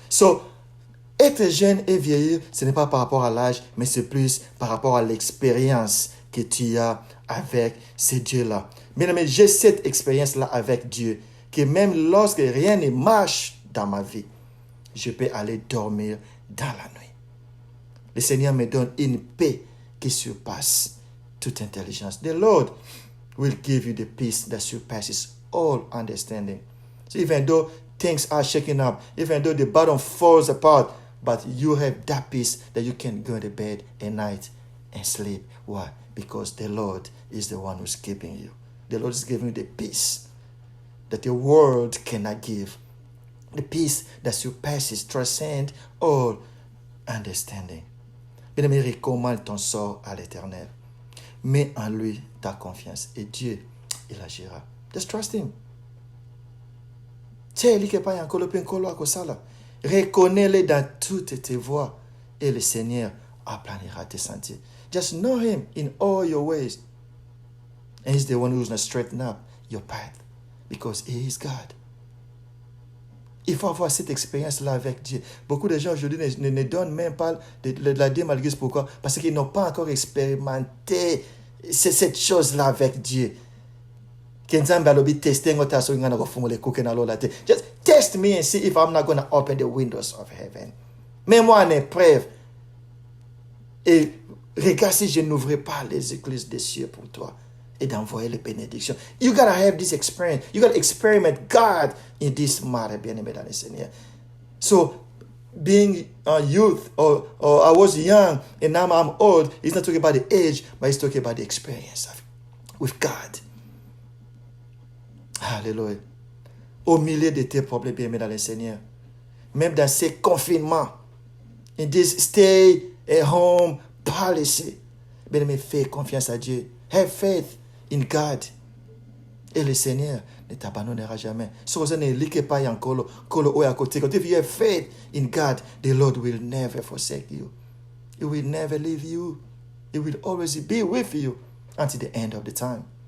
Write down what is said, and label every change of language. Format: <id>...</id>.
<fr>So, être jeune et vieillir, ce n'est pas par rapport à l'âge, mais c'est plus par rapport à l'expérience que tu as avec ces dieux-là. Mais j'ai cette expérience-là avec Dieu, que même lorsque rien ne marche dans ma vie, je peux aller dormir dans la nuit. Le Seigneur me donne une paix qui surpasse toute intelligence.</fr> <en>The Lord will give you the peace that surpasses all understanding. So even though things are shaking up, even though the bottom falls apart, but you have that peace that you can go to bed at night and sleep. Why? Because the Lord is the one who's keeping you. The Lord is giving you the peace that the world cannot give. The peace that surpasses, transcends all understanding.</en> <fr>Bien-aimé, recommande ton sort à l'Éternel. Mets en lui ta confiance et Dieu, il agira.</fr> <en>Just trust him.</en> <fr>Reconnais-le dans toutes tes voies et le Seigneur aplanira tes sentiers.</fr> <en>Just know him in all your ways. And he's the one who's going to straighten up your path because he is God.</en> <fr>Il faut avoir cette expérience-là avec Dieu. Beaucoup de gens aujourd'hui ne donnent même pas de la dîme à l'église. Pourquoi? Parce qu'ils n'ont pas encore expérimenté cette chose-là avec Dieu.</fr> <en>Just test me and see if I'm not going to open the windows of heaven.</en> <fr>Mets-moi en épreuve. Et regarde si je n'ouvrais pas les églises des cieux pour toi. Et d'envoyer les bénédictions.</fr> <en>You gotta have this experience. You gotta experiment God in this matter,</en> <fr>bien-aimé dans le Seigneur.</fr> <en>So, being a youth, or I was young, and now I'm old, he's not talking about the age, but he's talking about the experience with God.</en> <fr>Alléluia. Au milieu de tes problèmes, bien-aimé dans le Seigneur. Même dans ces confinements,</fr> <en>in this stay at home policy,</en> <fr>bien-aimé, fais confiance à Dieu.</fr> <en>Have faith in God.</en> <fr>Et le Seigneur ne t'abandonnera jamais.</fr> <en>So, if you have faith in God, the Lord will never forsake you. He will never leave you. He will always be with you until the end of the time.</en>